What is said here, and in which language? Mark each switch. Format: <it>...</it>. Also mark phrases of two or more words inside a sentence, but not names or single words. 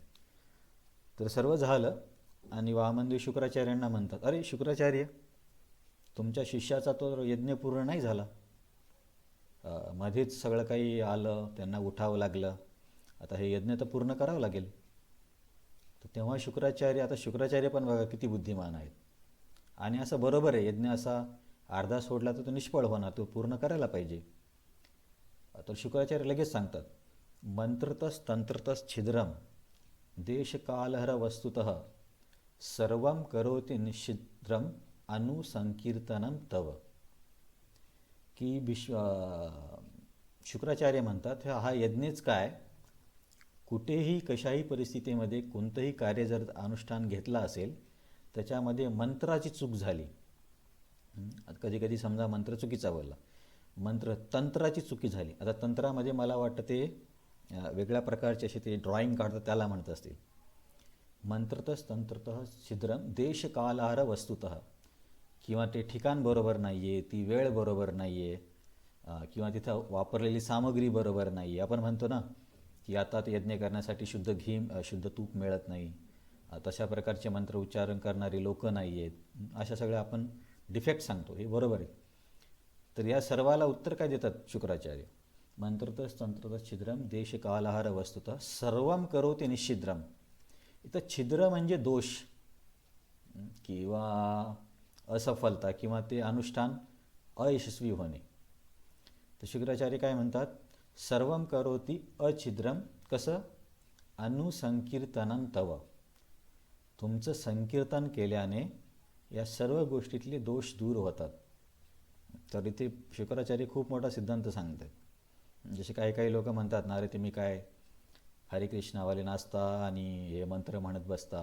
<mr>तर सर्व झालं आणि वामनदेव शुक्राचार्यांना म्हणतात, अरे शुक्राचार्य, तुमच्या शिष्याचा तो यज्ञ पूर्ण नाही झाला, मध्येच सगळं काही आलं, त्यांना उठावं लागलं, आता हे यज्ञ तर पूर्ण करावं लागेल. तर तेव्हा शुक्राचार्य पण बघा किती बुद्धिमान आहेत, आणि असं बरोबर आहे, यज्ञ असा अर्धा सोडला तर तो निष्फळ होणार, तो पूर्ण करायला पाहिजे. तर शुक्राचार्य लगेच सांगतात,</mr> <sa>मंत्रतस तंत्रतस छिद्रम देशकालहर वस्तुतः सर्वं करोति निश्चिद्रम अनुसंकीर्तनम तव.</sa> <mr>की शुक्राचार्य म्हणतात हा यज्ञच काय, कुठेही कशाही परिस्थितीमध्ये कोणतंही कार्य जर अनुष्ठान घेतला असेल त्याच्यामध्ये मंत्राची चूक झाली, कधी कधी समजा मंत्र चुकीचा बोलला, मंत्र तंत्राची चुकी झाली. आता तंत्रामध्ये मला वाटतं ते वेगळ्या प्रकारचे असे ते ड्रॉइंग काढतात त्याला म्हणत असतील.</mr> <sa>मंत्रतः तंत्रतः छिद्रम देशकालहार वस्तुतः,</sa> <mr>किंवा ते ठिकाण बरोबर नाही आहे, ती वेळ बरोबर नाही आहे, किंवा तिथं वापरलेली सामग्री बरोबर नाही आहे. आपण म्हणतो ना की आता ते यज्ञ करण्यासाठी शुद्ध घी शुद्ध तूप मिळत नाही, तशा प्रकारचे मंत्र उच्चारण करणारी लोक नाही आहेत, अशा सगळ्या आपण डिफेक्ट सांगतो. हे बरोबर आहे. तर या सर्वाला उत्तर काय देतात शुक्राचार्य,</mr> <sa>मंत्रतः तंत्रतः छिद्रम देशकालहार वस्तुतः सर्वम करोति निश्छिद्रम.</sa> <mr>इथं छिद्र म्हणजे दोष किंवा असफलता किंवा ते अनुष्ठान अयशस्वी होणे. तर शुक्राचार्य काय म्हणतात,</mr> <sa>सर्वम करोति अछिद्रम.</sa> <mr>कसं,</mr> <sa>अनुसंकीर्तनं तव,</sa> <mr>तुमचं संकीर्तन केल्याने या सर्व गोष्टीतले दोष दूर होतात. तर इथे शुक्राचार्य खूप मोठा सिद्धांत सांगतात. जसे काही काही लोक म्हणतात ना, अरे तुम्ही काय हरिकृष्णावाले नाचता आणि हे मंत्र म्हणत बसता.</mr>